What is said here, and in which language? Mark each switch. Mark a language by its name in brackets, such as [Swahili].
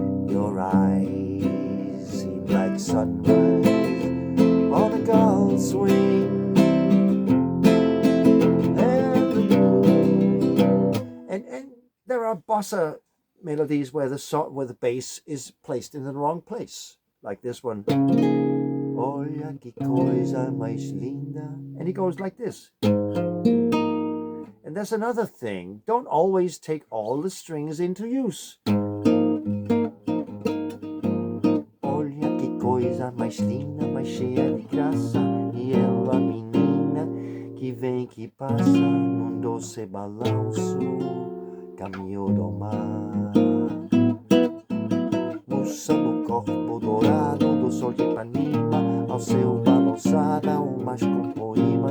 [English] Your eyes seem like sunrise on a Gulf swing. And there are bossa melodies where the bass is placed in the wrong place, like this one. [Portuguese] Olha que coisa mais linda. [English] And he goes like this. And there's another thing. Don't always take all the strings into use. [Portuguese] Olha que coisa mais linda, mais cheia de graça. E ela, menina, que vem que passa num doce balanço, caminho do mar. Moça no corpo dourado do sol de Ipanema, ao seu balançar dá mais com poema.